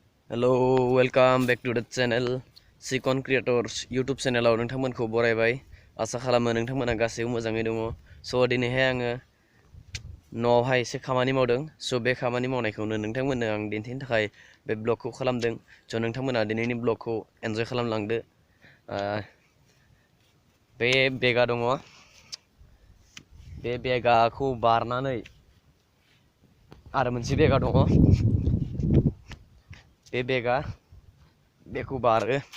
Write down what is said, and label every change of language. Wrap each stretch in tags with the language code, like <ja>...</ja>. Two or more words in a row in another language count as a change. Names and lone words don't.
<en>Hello, welcome back to the channel Sikon Creators YouTube channel</en> <brx>नोंथांमोनखौ बरायबाय आसा खालामो नोंथांमोना गासैबो मोजाङै दङ स' दिनैहाय आङो न'आवहाय एसे खामानि मावदों स' बे खामानि मावनायखौनो नोंथांमोननो आं दिन्थिनो थाखाय बे ब्लगखौ खालामदों स' नोंथांमोना दिनैनि ब्लगखौ एन्जय खालामलांदो बे बेगा दङ बे बेगाखौ बारनानै आरो मोनसे बेगा दङ बे बेगा बेखौ बारो</brx>